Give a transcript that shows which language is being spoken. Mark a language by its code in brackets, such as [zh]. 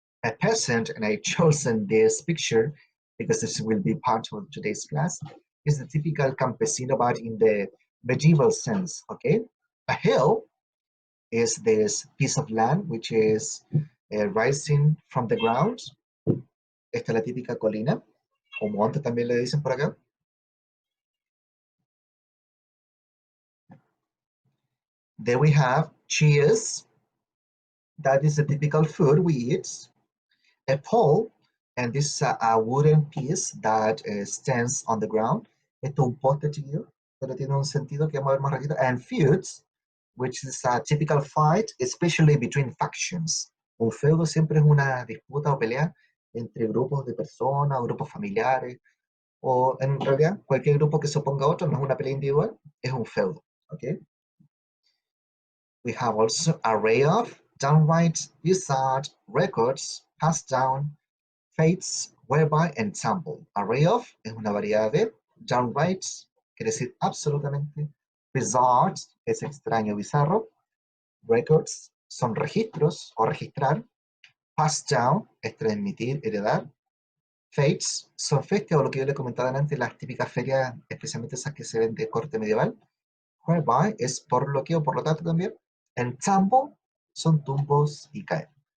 [en] A peasant, and I chosen this picture because this will be part of today's class, is the typical campesino, but in the medieval sense, okay? A hill is this piece of land which is rising from the ground. [es] Esta es la típica colina, o monte también le dicen por acá. [en] Then we have cheese. That is the typical food we eat. A pole, and this is a wooden piece that stands on the ground. [es] Esto es un poste, chiquillo, pero tiene un sentido que vamos a ver más ratito. [en] And feuds, which is a typical fight, especially between factions. [es] Un feudo siempre es una disputa o pelea entre grupos de personas, o grupos familiares, o en realidad cualquier grupo que se oponga a otro, no es una pelea individual, es un feudo. [en] Okay? We have also array of, downright, bizarre, records, passed down, fates, whereby, and sample. [es] Array of es una variedad de, downright quiere decir absolutamente, bizarre es extraño, bizarro, records son registros o registrar, passed down es transmitir, heredar, fates son festias o lo que yo le comentaba antes, las típicas ferias, especialmente esas que se ven de corte medieval, whereby es por lo que o por lo tanto también, and tumble son tumbos y caer.